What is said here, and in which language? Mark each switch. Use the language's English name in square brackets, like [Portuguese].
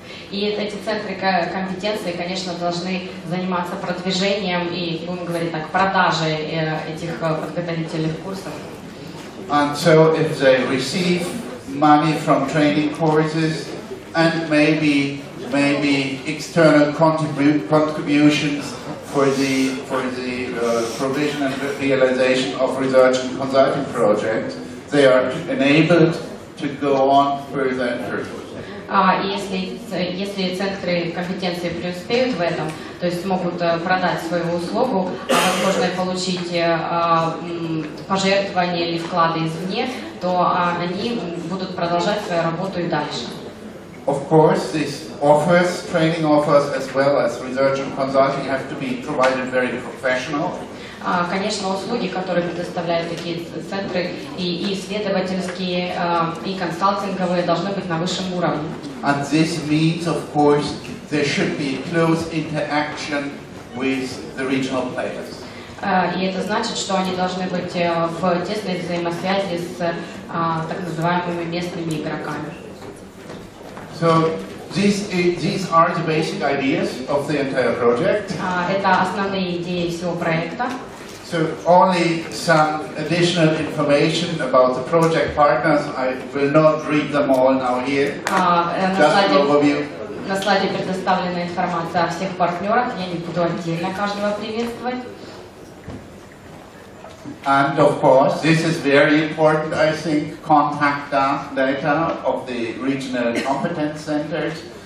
[Russian] И эти центры компетенции, конечно, должны заниматься продвижением и, будем говорить так, продажей этих подготовительных курсов. [English] And so if they receive money from training courses and maybe external contributions for the provision and realization of research and consulting projects, they are enabled to go on further and further. [Russian] Если центры компетенции преуспеют в этом, то есть смогут продать свою услугу, а возможно и получить пожертвования или вклады извне, то они будут продолжать свою работу и дальше. [English] Of course, these offers, training offers, as well as research and consulting, have to be provided very professional. [Russian] Конечно, услуги, которые предоставляют такие центры, и исследовательские, и консалтинговые, должны быть на высшем уровне. [English] And this means, of course, there should be close interaction with the regional players. [Russian] И это значит, что они должны быть в тесной взаимосвязи с так называемыми местными игроками. [English] So these are the basic ideas of the entire project. [Russian] Это основные идеи всего проекта. [English] So only some additional information about the project partners. I will not read them all now here. Just an overview. [Russian] На слайде предоставлена информация о всех партнерах. Я не буду отдельно каждого приветствовать. [English] And of course, this is very important, I think, contact data of the regional competence centers.